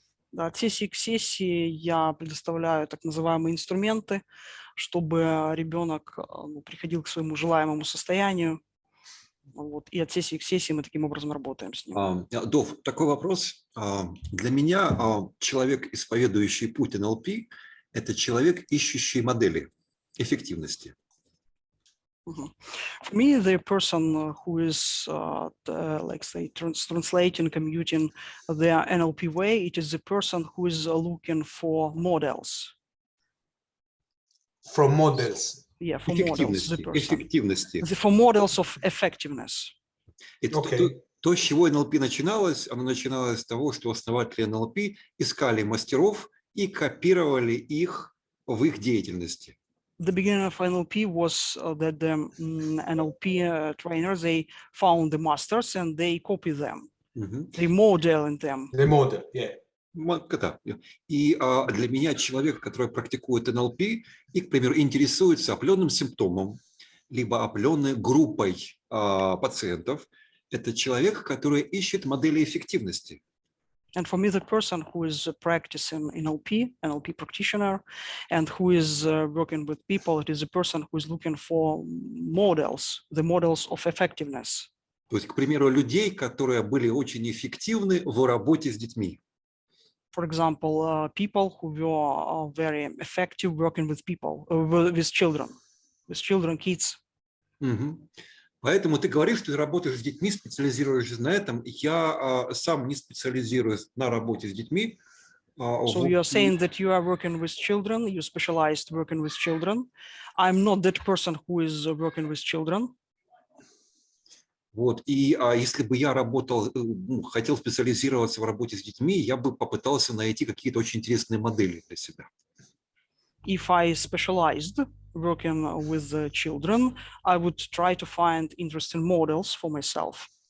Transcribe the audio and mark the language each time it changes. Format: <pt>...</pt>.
<ru>Да, от сессии к сессии я предоставляю так называемые инструменты, чтобы ребенок приходил к своему желаемому состоянию. Вот, и от сессии к сессии мы таким образом работаем с ним. Дов, такой вопрос. Для меня человек, исповедующий путь НЛП, это человек, ищущий модели эффективности.</ru> <en>For me, the person who is, like say, translating, commuting the NLP way, it is the person who is looking for models. From models. Yeah, for models.</en> <ru>Эффективности.</ru> <en>For models of effectiveness.</en> <ru>То, с чего НЛП начиналось, оно начиналось с того, что основатели НЛП искали мастеров и копировали их в их деятельности.</ru> <en>The beginning of NLP was that the NLP trainers, they found the masters and they copy them. They model in them. The model, yeah.</en> <ru>И для меня человек, который практикует НЛП и, к примеру, интересуется определенным симптомом, либо определенной группой пациентов, это человек, который ищет модели эффективности.</ru> <en>And for me, the person who is practicing NLP practitioner, and who is working with people, it is a person who is looking for models, the models of effectiveness.</en> <ru>То есть, к примеру, людей, которые были очень эффективны в работе с детьми.</ru> <en>For example, people who were very effective working with people, with children, kids.</en> <ru>Поэтому ты говоришь, что ты работаешь с детьми, специализируешься на этом. Я сам не специализируюсь на работе с детьми.</ru> <en>So you are saying that you are working with children, you specialized working with children. I'm not that person who is working with children.</en> <ru>Вот. И если бы я хотел специализироваться в работе с детьми, я бы попытался найти какие-то очень интересные модели для себя.</ru> <en>If I specialized working with the children, I would try to find interesting models for myself.</en>